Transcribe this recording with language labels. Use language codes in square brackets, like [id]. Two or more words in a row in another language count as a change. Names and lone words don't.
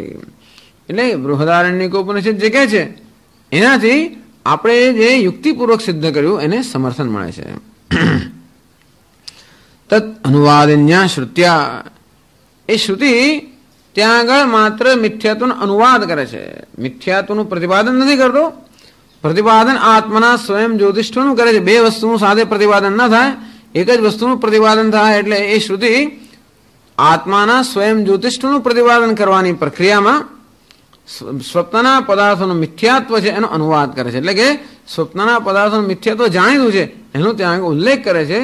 [gu] એટલે બૃહદારણ્યક ઉપનિષદ જે કહે છે એનાથી આપણે જે યુક્તિપૂર્વક સિદ્ધ કર્યું એને સમર્થન મળે છે। [sa] तत अनुवादन्या श्रुत्या [gu] એ શ્રુતિ ત્યાં આગળ માત્ર મિથ્યાત્વનો અનુવાદ કરે છે, મિથ્યાત્વનું પ્રતિપાદન નથી કરતો। પ્રતિપાદન આત્મના સ્વયં ज्योतिष्ठનું કરે છે। બે વસ્તુનું સાથે પ્રતિપાદન ન થાય, એક જ વસ્તુનું પ્રતિપાદન થાય। એટલે એ શ્રુતિ આત્માના સ્વયં જ્યોતિષ્ઠનું પ્રતિપાદન કરવાની પ્રક્રિયામાં સ્વપ્નના પદાર્થોનું મિથ્યાત્વ છે એનો અનુવાદ કરે છે। એટલે કે સ્વપ્નના પદાર્થોનું મિથ્યાત્વ જાણીતું છે એનો ત્યાં ઉલ્લેખ કરે છે।